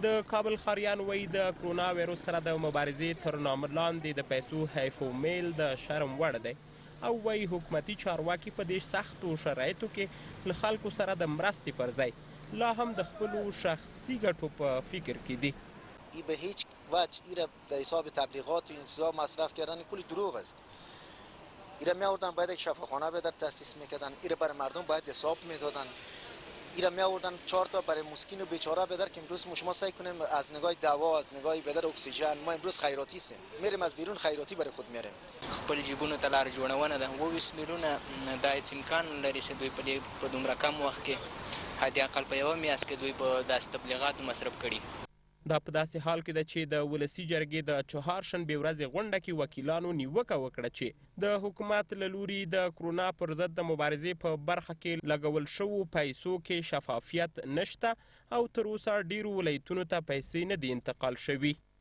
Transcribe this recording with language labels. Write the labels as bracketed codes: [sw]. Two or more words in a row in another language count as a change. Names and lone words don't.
[ps] د کابل ښاریان وایي د کرونا ویروس سره د مبارزې تر نامه لاندې د پیسو حیف و میل د شرم وړ دی او وایي حکومتي چارواکي په دې سختو شرایطو کې له خلکو سره د مرستې پر ځای لا هم د خپلو شخصي ګټو په فکر کې دي. [fa] ای به هیچ وجه ایره در حساب تبلیغات و این چیزا مصرف کردن کلی دروغ است. ایره می آوردن باید یک شفاخانه به در تاسیس میکردن، ایره برای مردم باید حساب میدادن، ایره می آوردن 4 تا برای مسکین و بیچاره به در که امروز شما سعی کنیم از نگاه دوا از نگاه به در اکسیژن ما امروز خیراتی سیم میریم از بیرون خیراتی برای خود میریم [ps] خپل جیبونو ته لار جوړونه ده 20 میلیونه دا هیڅ امکان لري چې دوی په دومره کم وخت کې حد اقل په یوه میاشت کې دوی په داسې تبلیغاتو مصرف کړي. دا په داسې حال کې ده چې د ولسي جرګې د چهارشنبې ورځې غونډه کې وکیلانو نیوکه وکړه چې د حکومت له لوري د کرونا پر ضد د مبارزې په برخه کې لګول شوو پیسو کې شفافیت نشته او تر اوسه ډیرو ولایتونو ته پیسې نه دي انتقال شوي.